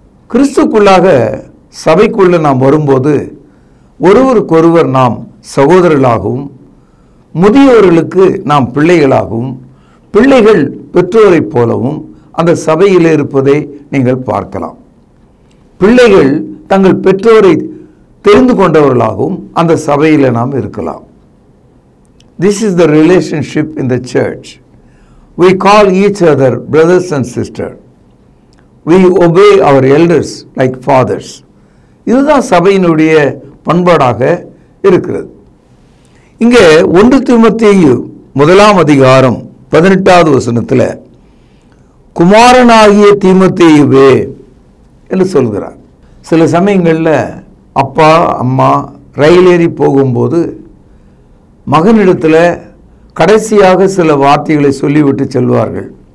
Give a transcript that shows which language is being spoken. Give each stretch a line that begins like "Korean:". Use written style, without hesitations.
Tamil: கிறிஸ்துக்குள்ளாக சபைக்குள்ள நாம் வரும்போது ஒருவருக்கொருவர் நாம் சகோதரர்களாகவும், முதியோர்களுக்கு நாம் பிள்ளைகளாகவும், பிள்ளைகள் பெற்றோரைப் போலவும் அந்த சபையில் இருப்பதை நீங்கள் பார்க்கலாம். பிள்ளைகள் தங்கள் பெற்றோரை தெரிந்து கொண்டவர்களாகவும் அந்த சபையில் நாம் இருக்கலாம்.
English: This is the relationship in the church. We call each other brothers and sisters. We obey our elders like fathers.
Tamil: இதுதான் சபையினுடைய பண்பாடாக இருக்கிறது. இங்கே 1 தீமோத்தேயு 1ஆம் அதிகாரம் 18வது வசனத்தில், குமாரனாகிய தீமோத்தேயுவே என்று சொல்கிறார். சில சமயங்களில் அப்பா அம்மா ரயில் ஏறி போகும்போது மகனிடத்தில் கடைசியாக சில வார்த்தைகளை சொல்லிவிட்டு செல்வார்கள்.